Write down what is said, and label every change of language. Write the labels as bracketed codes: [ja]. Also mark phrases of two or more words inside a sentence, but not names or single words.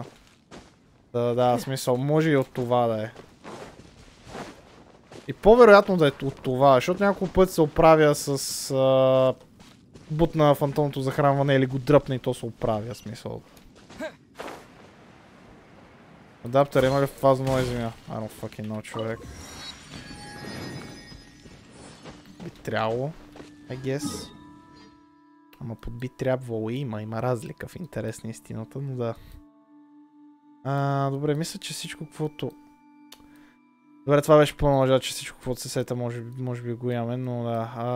[bg] Да, в смисъл, може и от това да е. И по-вероятно да е от това, защото няколко пъти се оправя с бут на фантомното захранване или го дръпне и то се оправя, в смисъл. Адаптер има ли в фаза нова земя? [en] I don't fucking know, [bg] човек. Би трябвало, [en] I guess. [bg] Ама под би трябвало има разлика в интерес на истината, но да. Добре, мисля, че всичко каквото... Добре, това беше пълна лъжа, че всичко каквото се сета може би го имаме, но да.